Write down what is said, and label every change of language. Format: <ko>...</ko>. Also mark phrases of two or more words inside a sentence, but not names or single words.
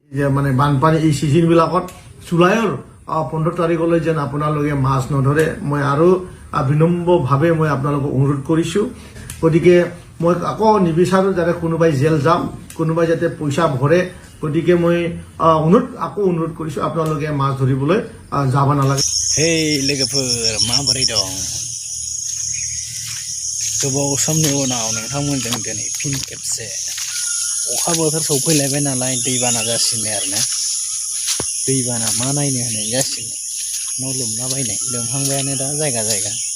<as>যে মানে বানপানী এই সিজন বিলাকত জুলাইৰ 15 তাৰিখলৈ যেন আপোনালোকে মাছ নধৰে মই আৰু বিনম্ৰভাৱে মই আপোনালোকক অনুৰোধ কৰিছো। গতিকে মই আকৌ নিবিচাৰো যাতে কোনোবাই জেল যাম, কোনোবাই যাতে পইচা ভৰে। গতিকে মই অনুৰোধ কৰিছো আপোনালোকে মাছ ধৰিবলৈ যাব নালাগে।</as> <brx>হেই लोगोफोर माबोरै दं? गोबाव समनि उनाव नोंथांमोनजों दिनै फिन खेबसे अखा बोथोर सौफैलायबाय नालाय दैबाना जासिगोन आरोना। दैबाना मा नायनो होननाय जासिगोन। न' लोमलाबायनाय लोमहांबायानो दा जायगा जायगा।</brx>